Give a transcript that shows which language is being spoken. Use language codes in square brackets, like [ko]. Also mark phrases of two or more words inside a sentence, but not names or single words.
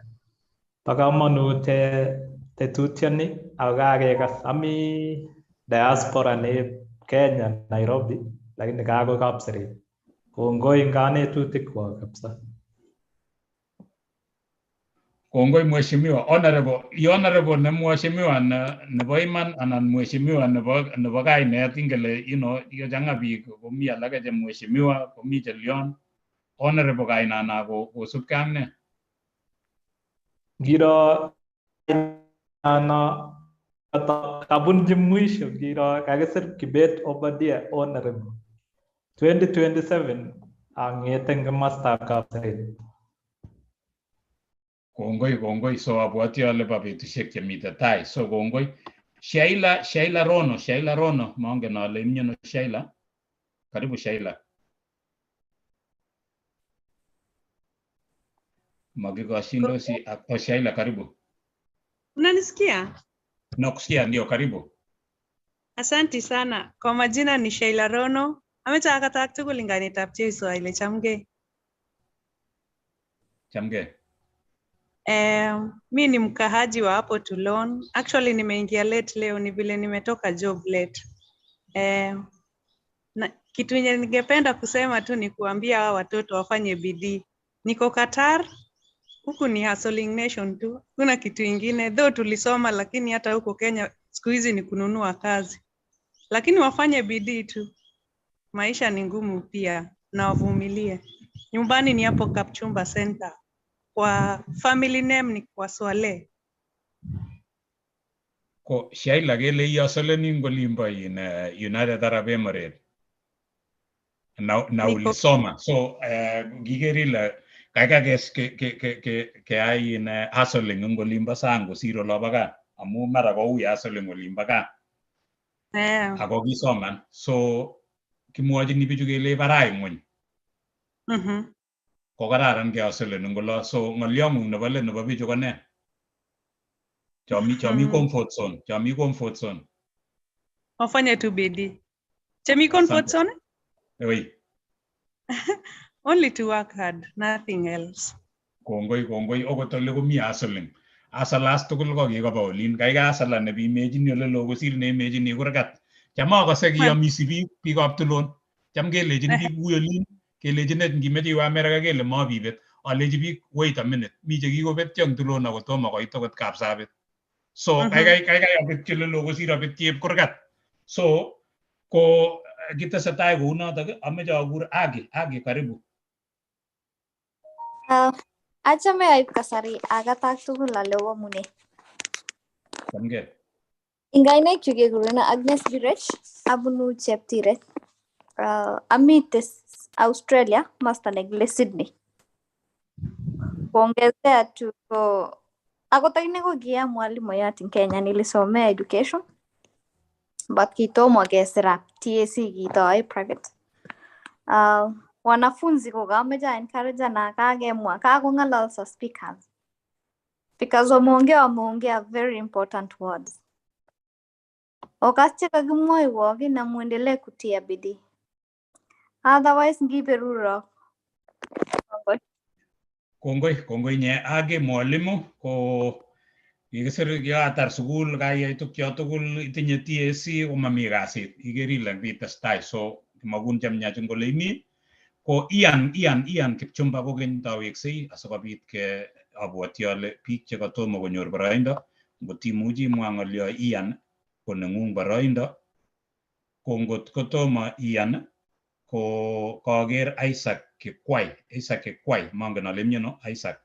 [kln] Bo kamanut tetutioni ako kakekas ami diaspora ne Kenya, Nairobi, lakini kako Kapseret. Kongoi eng kanetutikwok kabisa. Kongoi mheshimiwa honorable ne mheshimiwa nebo iman anan mheshimiwa nebo kainet ingele yochanga biik komi alake che mheshimiwa komi che Leon honorable kainana kosubkei ak ne ngiro ana kabunji mwisho ngiro kakisir Kibet Obadia honorable 2027 ang'ete eng komostab Kapseret. Kongoi so abwati ale bo betusiek chemite tai so kongoi Shaila Rono mongen ale imnyono Shaila. Karibu Shaila. Magikoshindosi ak Shaila, karibu. [sw] Unanisikia? Nakusikia, ndio, karibu. Asanti sana. Kwa majina ni Shaila Rono. [kln] Amecha katak tugul eng kainetab Jesu ile chamgei. Chamgei. [sw] Mi ni mkahaji wa hapo Tulon. Actually nimeingia late leo, ni vile nimetoka job late. Kitu yenye ningependa kusema tu ni kuambia hawa watoto wafanye bidii. Niko Qatar, huku ni [en] hustling nation [sw] tu. Kuna kitu ingine, though tulisoma lakini hata huko Kenya siku hizi ni kununua kazi. Lakini wafanye bidii tu. Maisha ni ngumu pia na wavumilie. Nyumbani ni hapo Kapchumba Center. Kwa [en] family name [sw] ni kwa Swale. [kln] Ko Shaila kele iyosoleni ngolimbo [en] in United Arab Emirates. [sw] Na ulisoma. [kln] So gigerila kaikakes ke ai [en] in hustling [kln] ngolimbo sangu siro lobaga. Amu mara ko uya hustling ngolimbo ka. Ako kisoman. So kimwochini bichu kele barai ngwony. Ko kararan ke hustling ngolo. So ngolyongung nebo le nebo bichu ko ne? Chami [en] comfort zone. [sw] Wafanye tu bidii. [kln] Chemi [en] comfort zone? [fr] Oui. [en] Only to work hard, nothing else. [kln] Kongoi okot ole komi hustling. Asalas tugul ko kikoba olin. Kaikai asala ne imagine ole lo kosir ne imagine kurgat. Cham akose kiyomisi biikab Tulon. Cham kelejin biik ui olin. Kelejin net ngimeche iwe America kele mabibet. Aleji biik [en] wait a minute. [kln] Mi che kikobetyo eng Tulon ako tomo koit okot Kapsabet. So kaikai abetyo ole lo kosir abetyo kurgat. So ko kitesetai kou notok ameche akur Agi karibu. Achame aib kasari agatak tugul ale wamune. Chamgei. Ingainaik chu kekurena Agnes Birech abunu Cheptiret. Amite Australia, masta nekile Sydney. [sw] Kuongezea tu [kln] ako takine ko kia mwalimu yati Kenya nilisomea [en] education but [kln] kitomo kesira TAC kitoe private. Wanafunzi ko kameja encourage na kagemwa kakong'alal sa speakers. [en] Because wameongea very important words. [sw] Wakati kakimwoiwo na muendelee kutia bidii. [kln] Otherwise ngiberuro. Kongoi nye Agi mwalimu ko kikisir kiatar sukul kayai tukyo tugul itinye TAC ko mami kasit ikeri ile bitestai so makun chemyachin kole imi ko Ian Kipchumba kokeny taweksei asikobit ke abwoti ale biik chekatomo konyor boroindo ngot imuchi imwa ng'olyo Ian ko neng'ung boroindo ko ngot kotomo Ian ko kaker Isaac Kikwai mangen ale miono Isaac.